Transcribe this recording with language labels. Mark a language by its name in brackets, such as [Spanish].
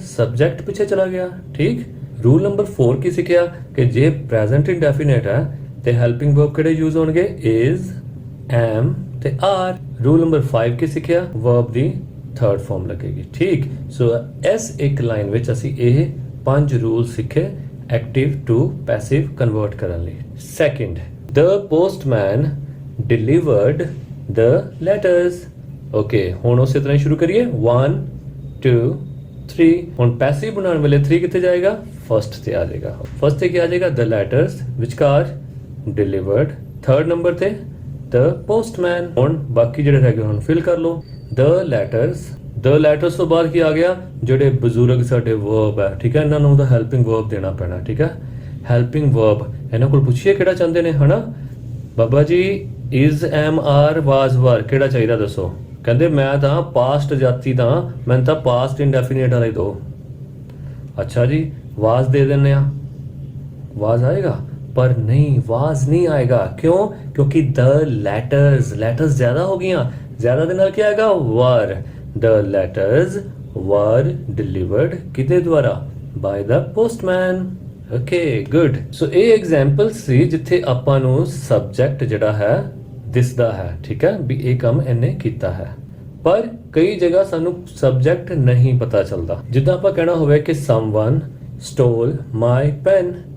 [Punjabi] Subject ਪਿੱਛੇ ਚਲਾ ਗਿਆ, ਠੀਕ। ਰੂਲ ਨੰਬਰ 4 ਕੀ ਸਿੱਖਿਆ? ਕਿ ਜੇ ਪ੍ਰੈਜ਼ੈਂਟ ਇੰਡੈਫੀਨਿਟ ਹੈ ਤੇ ਹੈਲਪਿੰਗ ਵਰਬ ਕਿਹੜੇ ਯੂਜ਼ ਹੋਣਗੇ? ਇਜ਼, ਐਮ ਤੇ ਆਰ। ਰੂਲ ਨੰਬਰ 5 ਕੀ ਸਿੱਖਿਆ? ਵਰਬ ਦੀ ਥਰਡ ਫਾਰਮ ਲੱਗੇਗੀ, ਠੀਕ। ਸੋ ਇਸ ਇੱਕ ਲਾਈਨ ਵਿੱਚ ਅਸੀਂ ਇਹ 5 रूल सीखे एक्टिव टू पैसिव कन्वर्ट करने ਲਈ। [English] Second, the postman delivered the letters। [Punjabi] Okay ਹੁਣ ਉਸੇ ਤਰ੍ਹਾਂ ਹੀ ਸ਼ੁਰੂ ਕਰੀਏ 1 2 3। ਹੁਣ ਪੈਸਿਵ ਬਣਾਉਣ ਵੇਲੇ 3 ਕਿੱਥੇ ਜਾਏਗਾ? ਫਸਟ ਤੇ ਆ ਜਾਏਗਾ। ਫਸਟ ਤੇ ਕੀ ਆ ਜਾਏਗਾ? [English] the letters ਵਿਚਕਾਰ delivered। [Punjabi] ਥਰਡ ਨੰਬਰ ਤੇ the postman। ਹੁਣ ਬਾਕੀ ਜਿਹੜੇ ਰਹਿ ਗਏ ਹੁਣ ਫਿਲ ਕਰ ਲਓ। the letters ਤੋਂ ਬਾਅਦ ਕੀ ਆ ਗਿਆ? ਜਿਹੜੇ ਬਜ਼ੁਰਗ ਸਾਡੇ verb ਹੈ, ਠੀਕ ਹੈ, ਇਹਨਾਂ ਨੂੰ ਦਾ ਹੈਲਪਿੰਗ verb ਦੇਣਾ ਪੈਣਾ, ਠੀਕ ਹੈ। ਹੈਲਪਿੰਗ verb ਇਹਨਾਂ ਕੋਲ ਪੁੱਛੀਏ ਕਿਹੜਾ ਚਾਹੁੰਦੇ ਨੇ, ਹਨਾ Baba ji is am are was were ਕਿਹੜਾ ਚਾਹੀਦਾ ਦੱਸੋ? ਕਹਿੰਦੇ ਮੈਂ ਤਾਂ ਪਾਸਟ ਜਾਤੀ ਦਾ, ਮੈਨੂੰ ਤਾਂ ਪਾਸਟ ਇੰਡੈਫੀਨਿਟ ਵਾਲਾ ਹੀ ਦੋ। ਅੱਛਾ ਜੀ was ਦੇ ਦਿੰਦੇ ਆ, was ਆਏਗਾ? ਪਰ ਨਹੀਂ, was ਨਹੀਂ ਆਏਗਾ। ਕਿਉਂ? ਕਿਉਂਕਿ the letters ਜ਼ਿਆਦਾ ਹੋ ਗਈਆਂ, ਜ਼ਿਆਦਾ ਦੇ ਨਾਲ ਕੀ ਆਏਗਾ? [English] were। the letters were delivered [Punjabi] ਕਿਹਦੇ ਦੁਆਰਾ? [English] by the postman। Okay good. [Punjabi] ਸੋ ਇਹ ਐਗਜ਼ਾਮਪਲ ਸੀ ਜਿੱਥੇ ਆਪਾਂ ਨੂੰ ਸਬਜੈਕਟ ਜਿਹੜਾ ਹੈ ਦਿਸਦਾ ਹੈ, ਠੀਕ ਹੈ, ਵੀ ਇਹ ਕੰਮ ਇਹਨੇ ਕੀਤਾ ਹੈ। ਪਰ ਕਈ ਜਗ੍ਹਾ ਸਾਨੂੰ ਸਬਜੈਕਟ ਨਹੀਂ ਪਤਾ ਚੱਲਦਾ। ਜਿੱਦਾਂ ਆਪਾਂ ਕਹਿਣਾ ਹੋਵੇ ਕਿ [English] someone stole my pen।